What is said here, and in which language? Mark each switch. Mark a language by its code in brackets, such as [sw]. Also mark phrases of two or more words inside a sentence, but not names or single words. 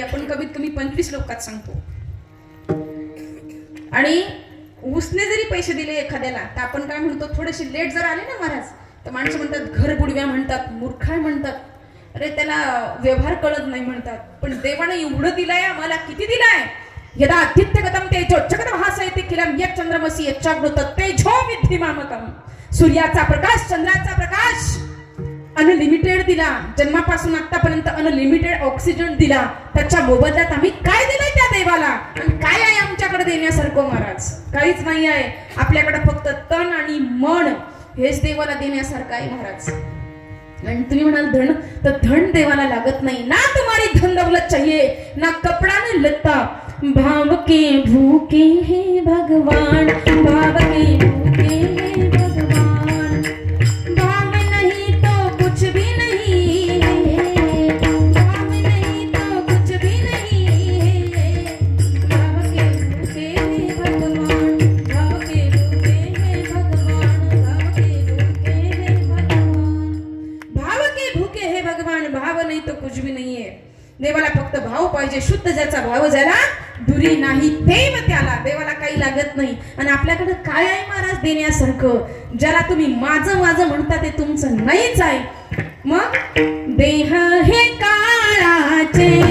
[mr] आपण कमीत कमी 25 लोकात सांगतो. आणि उसने जरी पैसे दिले एखाद्याला तर आपण काय म्हणतो, थोडेसे लेट जर आले ना महाराज तर माणसं म्हणतात घर बुडव्या म्हणतात, मूर्खाय म्हणतात, अरे त्याला व्यवहार कळत नाही म्हणतात. पण देवाने एवढं दिलाय आम्हाला, किती दिलाय. [sa] यदा आदित्यगतम तेजोच्चगतम हासयति किलम यत् चंद्रमसि यच्चाग्नुत तेजो विद्धि मामकम. [mr] सूर्याचा प्रकाश, चंद्राचा प्रकाश अनलिमिटेड दिला. जन्मापासून आतापर्यंत [en] unlimited oxygen [mr] दिला. त्याच्या मोबदल्यात आम्ही काय दिलंय त्या देवाला, आणि काय आहे आमच्याकडे देण्यासारखं महाराज? काहीच नाही आहे. आपल्याकडे फक्त तन आणि मन हेच देवाला देण्यासारखं आहे महाराज. आणि तुम्ही म्हणाल धन, तर धन देवाला लागत नाही ना. [hi] तुम्हारी धन दौलत चाहिए ना कपड़ा ने लत्ता. भाव के भूखे हैं भगवान, भाव के भूखे हैं भगवान. भाव नहीं तो कुछ भी नहीं है, भाव नहीं तो कुछ भी नहीं है. भाव के भूखे हैं भगवान, भाव के भूखे हैं भगवान, भाव के भूखे हैं भगवान. भाव के भूखे हैं भगवान, भाव नहीं तो कुछ भी नहीं है. [mr] देवाला फक्त भाव पाहिजे. शुद्ध ज्याचा भाव ज्याला दुरी नाही देव त्याला. देवाला काही लागत नाही. आणि आपल्याकडे काय आहे महाराज देण्यासारखं? ज्याला तुम्ही माझं माझं म्हणता ते तुमचं नाहीच आहे. मग देह हे काळाचे,